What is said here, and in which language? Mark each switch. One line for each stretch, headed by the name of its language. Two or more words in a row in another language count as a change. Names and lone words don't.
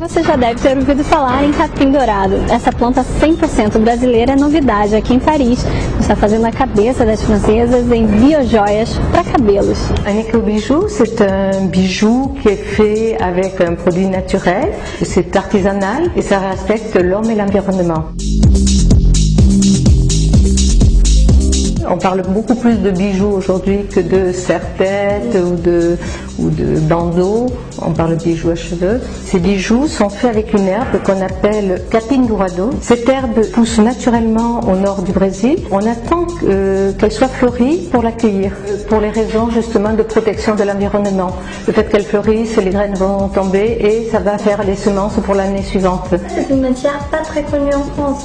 Portuguese: já deve ter ouvido falar em capim dourado. Essa planta 100% brasileira é novidade aqui em Paris. Está fazendo a cabeça das francesas em biojoias para cabelos.
French: Un éco-bijou, c'est un bijou qui est fait avec un produit naturel, c'est artisanal et ça respecte l'homme et l'environnement. On parle beaucoup plus de bijoux aujourd'hui que de serre-tête ou de bandeaux. On parle de bijoux à cheveux. Ces bijoux sont faits avec une herbe qu'on appelle
Portuguese: capim dourado.
French: Cette herbe pousse naturellement au nord du Brésil. On attend qu'elle soit fleurie pour l'accueillir, pour les raisons justement de protection de l'environnement. Le fait qu'elle fleurisse, les graines vont tomber et ça va faire les semences pour l'année suivante. C'est une matière pas très connue en France.